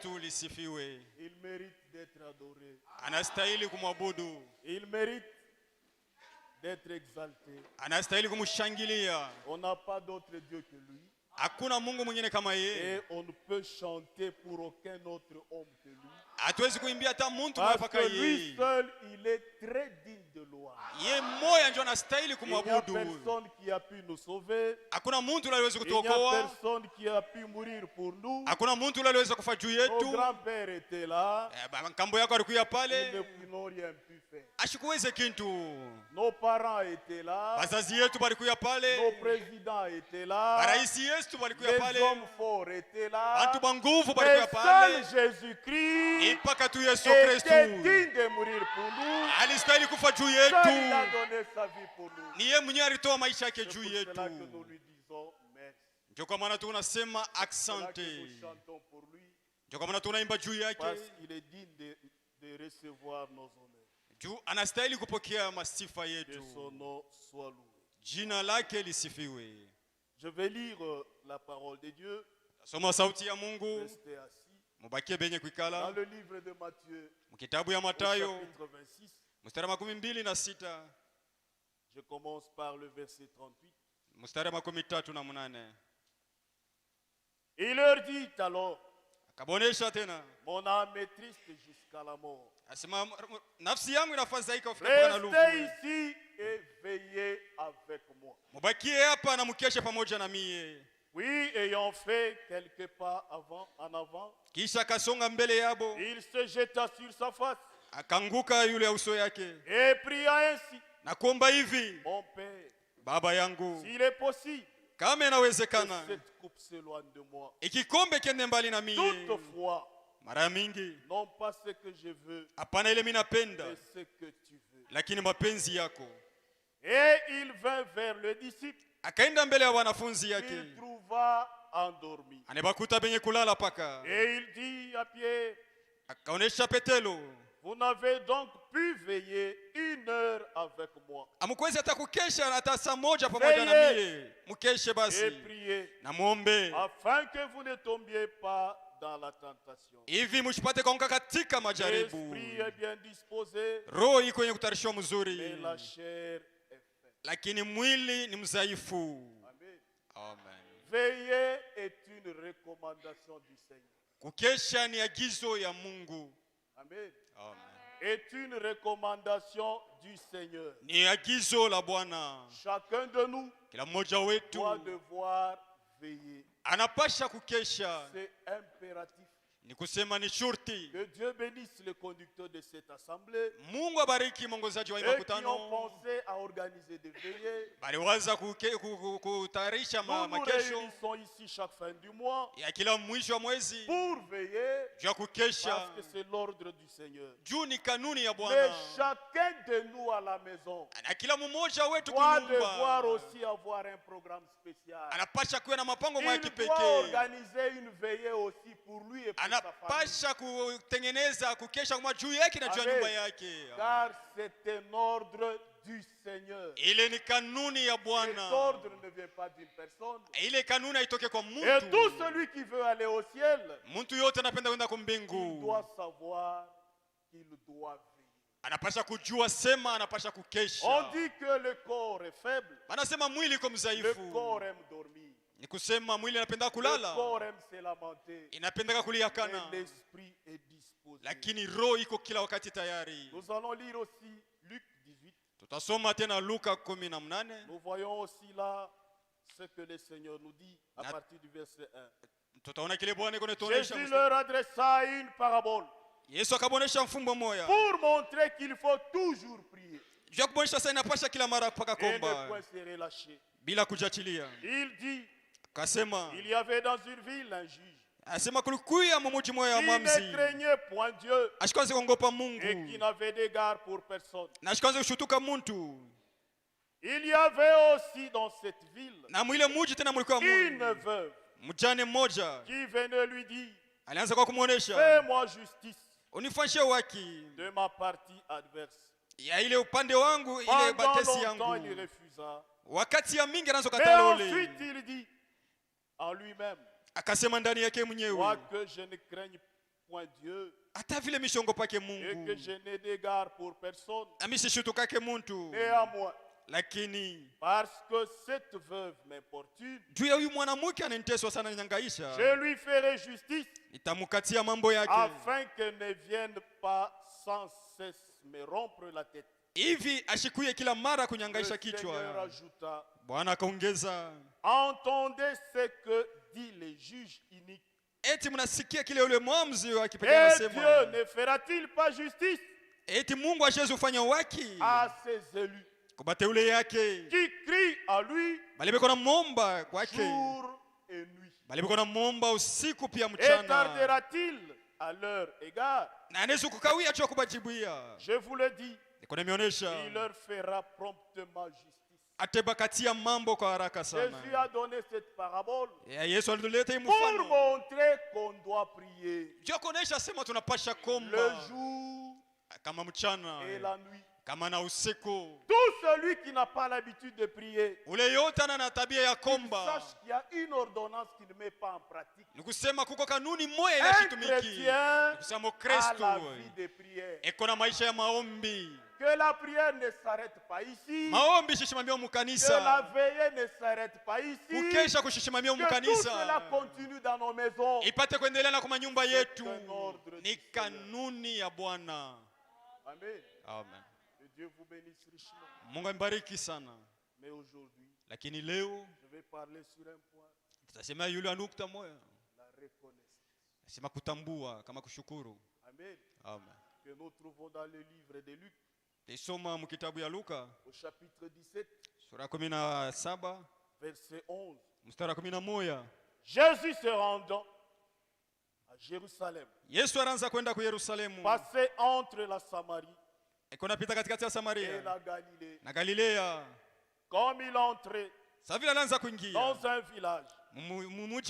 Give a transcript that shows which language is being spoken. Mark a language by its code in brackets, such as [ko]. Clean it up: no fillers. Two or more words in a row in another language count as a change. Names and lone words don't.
[sw] letu lisifiwe. [fr] Il mérite d'être adoré. [sw] Anastahili kumwabudu. [fr] Il mérite d'être exalté. [sw] Anastahili kumshangilia. [fr] On n'a pas d'autre Dieu que lui. [sw] Hakuna Mungu mwingine kama yeye. [fr] Et on ne peut chanter pour aucun autre homme que lui. [sw] Hatuwezi kuimbia hata mtu [fr] Parce [sw] mpaka [fr] que lui [sw] yeye. [fr] seul, il est très digne de louange. [sw] Yeye mmoja ndio anastahili [fr] Il n'y a [sw] kumwabudu. [fr] personne qui a pu nous sauver. [sw] Hakuna mtu aliyeweza [fr] Il n'y a [sw] kutuokoa. [fr] personne qui a pu mourir pour nous. [sw] Hakuna mtu aliyeweza kufa juu [fr] Nos [sw] yetu. [fr] grands-pères étaient là. [sw] Kambo yako alikuya [fr] Ils [sw] pale. [fr] n'ont rien pu faire. [sw] Ashikuweze kintu. [fr] Nos parents étaient là. [sw] Bazazi yetu balikuya [fr] Nos [sw] pale. [fr] présidents étaient là. [sw] Baraisi yetu balikuya [fr] Les [sw] pale. [fr] hommes forts étaient là. [sw] Bantu banguvu [fr] Mais [sw] balikuya pale. [fr] seul Jésus-Christ [sw] Ipaka tu Yesu [fr] était [sw] Kristu [fr] digne de mourir pour nous. [sw] alistahili kufa juu [fr] Seul il a [sw] yetu. [fr] donné sa vie pour nous. [sw] Ni yeye mwenyewe alitoa maisha yake [fr] C'est [sw] juu [fr] pour [sw] yetu. [fr] cela que nous lui disons merci. [sw] Ndio kwa maana tunasema [fr] C'est là que [sw] asante. [fr] nous chantons pour lui. [sw] Ndio kwa maana tunaimba juu [fr] Parce [sw] yake. [fr] qu'il est digne de recevoir nos honneurs. [sw] Juu anastahili kupokea masifa [fr] Que [sw] yetu. [fr] son nom soit loué. [sw] Jina lake lisifiwe. [fr] Je vais lire la parole de Dieu. [sw] Soma sauti ya Mungu. [fr] Restez assis. [sw] Mubakie benye [fr] Dans [sw] kuikala. [fr] le livre de Matthieu, [sw] Mkitabu ya [fr] au [sw] Mathayo [fr] chapitre 26, [sw] mstari wa 26 [fr] je commence par le verset 38. [sw] mstari wa 38. [fr] Il leur dit alors, [sw] Akabonesha tena. [fr] mon âme est triste jusqu'à la mort. [sw] Asema nafsi yangu inafadhaika kufika kwa na [fr] Restez [sw] lufu. [fr] ici et veillez avec moi. [sw] Mubakie hapa na mkeshe pamoja na mie. [fr] Oui, ayant fait quelques pas en avant, [sw] Kisha akasonga mbele yabo. [fr] il se jeta sur sa face [sw] Akanguka yule ya uso yake. [fr] et pria ainsi, [sw] Na kuomba hivi, [fr] mon Père, [sw] Baba yangu, [fr] s'il est possible, [sw] kama [fr] que [sw] inawezekana, [fr] cette coupe s'éloigne de moi. [sw] ikikombe kiende mbali na mie. [fr] Toutefois, [sw] Mara mingi, [fr] non pas ce que je veux, [sw] hapana ile mimi napenda, [fr] mais ce que tu veux. [sw] lakini mapenzi yako. [fr] Et il vint vers le disciple, [sw] Akaenda mbele ya wanafunzi yake. [fr] il trouva endormi. [sw] Anebakuta benye kulala paka. [fr] Et il dit à Pierre, [sw] Akaonesha Petelo, [fr] vous n'avez donc pu veiller 1 heure avec moi [sw] amukwezi hata kukesha hata saa moja pamoja na mie. Mkeshe [fr] et [sw] basi. [fr] prier, [sw] Na muombe. [fr] afin que vous ne tombiez pas dans la tentation. [sw] Hivi msipate kuanguka katika majaribu. [fr] L'esprit est bien disposé, [sw] Roho iko kwenye kutayarishiwa [fr] mais [sw] mzuri, [fr] la chair est faible. [sw] lakini mwili ni mdhaifu. [fr] Amen. [sw] Amen. [fr] Veiller est une recommandation du Seigneur. [sw] Kukesha ni agizo ya Mungu. [fr] Amen. [sw] Amen. [fr] Est une recommandation du Seigneur. [sw] Ni agizo la Bwana. [fr] Chacun de nous [sw] Kila mmoja wetu [fr] doit devoir veiller. [sw] anapasha kukesha. [fr] C'est impératif. [sw] Ni kusema ni shurti. [fr] Que Dieu bénisse le conducteur de cette assemblée [sw] Mungu abariki mwongozaji wa [fr] et qui ont [sw] makutano. [fr] pensé à organiser des veillées. [sw] Baliwaza kutayarisha [fr] Nous nous [sw] makesho [fr] réunissons ici chaque fin du mois [sw] ya kila mwisho wa mwezi [fr] pour veiller [sw] juu ya kukesha. [fr] parce que c'est l'ordre du Seigneur. [sw] Juu ni kanuni ya [fr] Mais [sw] Bwana. [fr] chacun de nous à la maison [sw] Na kila mmoja wetu [fr] doit devoir [sw] kunyumba [fr] aussi avoir un programme spécial. [sw] anapasha kuwa na mapango mwa [fr] Il doit [sw] kipekee. [fr] organiser une veillée aussi pour lui et pour sa famille. [sw] Anapasha kutengeneza kukesha kwa juu yake na juu ya [fr] Amen. [sw] nyumba yake. [fr] Car c'est un ordre du Seigneur. [sw] Ile ni kanuni ya [fr] Cet [sw] Bwana. [fr] ordre ne vient pas d'une personne. [sw] Ile kanuni haitoke kwa [fr] Et [sw] mtu. [fr] tout celui qui veut aller au ciel, [sw] Mtu yote anapenda kwenda kwa [fr] il [sw] mbingu. [fr] doit savoir qu'il doit veiller. [sw] Anapasha kujua sema anapasha [fr] On [sw] kukesha. [fr] dit que le corps est faible, [sw] Anasema mwili uko [fr] le [sw] mdhaifu. [fr] corps aime dormir, [sw] Ni kusema mwili anapenda [fr] le [sw] kulala. [fr] corps aime se lamenter, [sw] Inapendaka kulia [fr] mais [sw] kana. [fr] l'esprit est disposé. [sw] Lakini roho iko kila wakati tayari. [fr] Nous allons lire aussi Luc 18. [sw] Tutasoma tena Luka 18. [fr] Nous voyons aussi là ce que le Seigneur nous dit à Nat- partir du verset 1. [sw] Tutaona kile Bwana iko natuonesha. [fr] Jésus leur adressa une parabole [sw] Yesu akabonesha mfumbo moya. [fr] pour montrer qu'il faut toujours prier [sw] Juu ya kubonesha sasa inapasha kila mara paka [fr] et ne [sw] komba [fr] point se relâcher. [sw] bila kujachilia. [fr] Il dit, [sw] Akasema [fr] il y avait dans une ville un juge [sw] asema kulikuya mumuji moya wa [fr] qui ne [sw] mwamzi. [fr] craignait point Dieu [sw] Ashikwanze kuogopa [fr] et qui [sw] Mungu. [fr] n'avait d'égard pour personne. [sw] Na ashikwanze kushutuka muntu. [fr] Il y avait aussi dans cette ville [sw] Na mwile muji tena mulikuwa [fr] une [sw] Mungu. [fr] veuve [sw] Mjane mmoja [fr] qui venait lui dire, [sw] alianza kwa kumuonesha, [fr] fais-moi justice [sw] unifanyie haki [fr] de ma partie adverse. [sw] ya ile upande wangu, ile [fr] Pendant [sw] batesi [fr] longtemps, il [sw] yangu. [fr] refusa. [sw] Wakati ya mingi anaanza [fr] Mais [sw] kukatala [fr] ensuite, [sw] ule. [fr] il dit en lui-même, [sw] Akasema ndani yake mwenyewe, [fr] quoique je ne craigne point Dieu [sw] hata vile mishongopake [fr] et que [sw] Mungu [fr] je n'ai d'égard pour personne. [sw] na misishutukake muntu, [fr] Néanmoins, [sw] lakini [fr] parce que cette veuve m'importune, [sw] juu ya huyu mwanamke ananiteswa sana nyangaisha, [fr] je lui ferai justice [sw] nitamukatia mambo yake [fr] afin qu'elle ne vienne pas sans cesse me rompre la tête. [sw] hivi ashikuye kila mara [fr] Le [sw] kunyangaisha [fr] Seigneur [sw] kichwa. [fr] ajouta, [sw] Bwana akaongeza, [fr] entendez ce que dit le juge inique. [sw] eti mnasikia kile yule mwamuzi wa kipekee [fr] Et [sw] anasema, [fr] Dieu ne fera-t-il pas justice [sw] eti Mungu ashezi ufanya waki [fr] à ses élus [sw] kwa bateule yake [fr] qui crient à lui [sw] bali beko na momba kwake, [fr] jour et nuit? [sw] bali beko na momba usiku pia [fr] Et [sw] mchana, [fr] tardera-t-il à leur égard? [sw] na anaweza kukawia tu kubajibuia. [fr] Je vous le dis, [sw] Niko nimeonyesha [fr] il leur fera promptement justice. [sw] atebakatia mambo kwa haraka sana. [fr] Jésus a donné cette parabole [sw] Ya Yesu alituleta hii [fr] pour [sw] mfano [fr] montrer qu'on doit prier [sw] juu kuonesha sema tunapasha [fr] le [sw] komba [fr] jour [sw] kama mchana [fr] et la nuit. [sw] kama na usiku. [fr] Tout celui qui n'a pas l'habitude de prier, [sw] Ule yote ana na tabia ya [fr] qu'il [sw] komba, [fr] sache qu'il y a une ordonnance qu'il ne met pas en pratique. [sw] ni kusema kuko kanuni moja [fr] Un [sw] inashitumiki. [fr] chrétien [sw] Ni kusema [fr] a [sw] Kristo [fr] la vie de prière. [sw] eko na maisha ya maombi. [fr] Que la prière ne s'arrête pas ici. [sw] Maombi shishimamia [fr] Que la [sw] mukanisa, [fr] veillée ne s'arrête pas ici. [sw] kukesha kushishimamia [fr] Que tout cela [sw] mukanisa [fr] continue dans nos maisons. [sw] ipate kuendelea na kwa nyumba yetu. [fr] un ordre [sw] Ni [fr] du [sw] kanuni ya Bwana. [fr] Amen. [sw] Amen. [fr] Que Dieu vous bénisse richement. [sw] Mungu ambariki sana. [fr] Mais aujourd'hui, [sw] Lakini leo [fr] je vais parler sur un point, [sw] tutasema yule anukta moja, [fr] la reconnaissance. [sw] sema kutambua kama kushukuru. [fr] Amen. [sw] Amen. [fr] Que nous trouvons dans le livre de Luc, [sw] Tisoma mkitabu ya Luka [fr] au chapitre 17, [sw] sura ya 17 [fr] verset 11. [sw] mstari wa 11. [fr] Jésus se rendant à Jérusalem, [sw] Yesu anaanza kwenda ku Yerusalemu, [fr] passait entre la Samarie [sw] iko napita katikati ya [fr] et [sw] Samaria [fr] la Galilée. [sw] na Galilea. [fr] Comme il entrait [sw] Sasa vile anaanza kuingia [fr] dans un village, [sw] mumuji